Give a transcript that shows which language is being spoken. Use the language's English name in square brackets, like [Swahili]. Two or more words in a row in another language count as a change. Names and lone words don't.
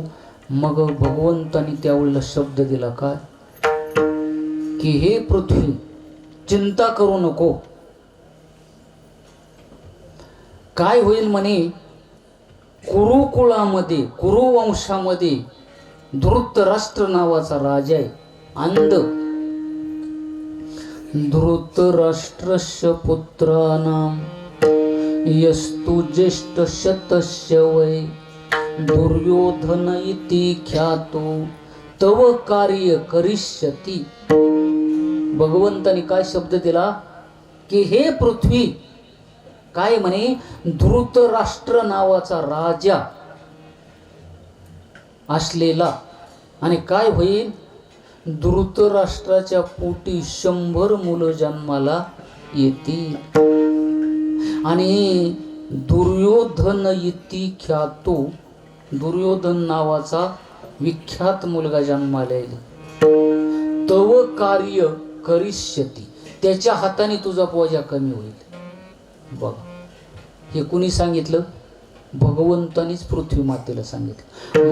[Marathi] मग भगवंतानी त्यावेळेला शब्द दिला काय, की हे पृथ्वी चिंता करू नको. काय होईल म्हणे, कुरुकुळामध्ये, कुरुवंशामध्ये धृतराष्ट्र नावाचा राजा आहे, अंध. [Sanskrit] धृतराष्ट्रस्य पुत्राणाम यस्तु ज्येष्ठ शतस्य वै दुर्योधन इति ख्यातो तव कार्य करिष्यति. [Marathi] भगवंताने काय शब्द दिला, की हे पृथ्वी, काय म्हणे, धृतराष्ट्र नावाचा राजा असलेला आणि काय होईल, धृतराष्ट्राच्या पोटी 100 मुलं जन्माला येतील. आणि [Sanskrit] दुर्योधन इति ख्यातो, [Marathi] दुर्योधन नावाचा विख्यात मुलगा जन्माला येईल. [Sanskrit] तव कार्य करिष्यती, [Marathi] त्याच्या हाताने तुझा बोजा कमी होईल. बघा, हे कुणी सांगितलं? भगवंतानीच पृथ्वी मातेला सांगितलं.